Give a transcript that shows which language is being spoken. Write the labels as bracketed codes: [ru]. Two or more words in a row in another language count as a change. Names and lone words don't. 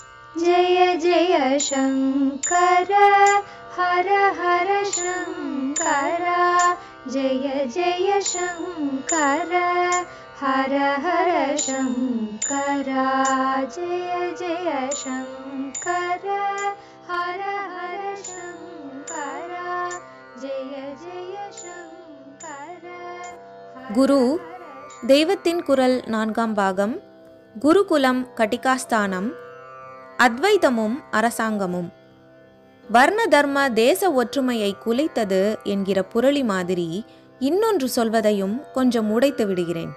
[hi] जय जय शंकर हर हर शंकर जय जय शंकर हर हर शंकर जय जय शंकर हर हर शंकर जय जय शंकर [ta] குரு தெய்வத்தின் குரல் 4ஆம் பாகம். குருகுலம் கட்டிகாஸ்தானம், அத்வைதமும் அரசாங்கமும். வர்ண தர்ம தேச ஒற்றுமையை குலைத்தது என்கிற புரளி மாதிரி இன்னொன்று சொல்வதையும் கொஞ்சம் உடைத்து விடுகிறேன்.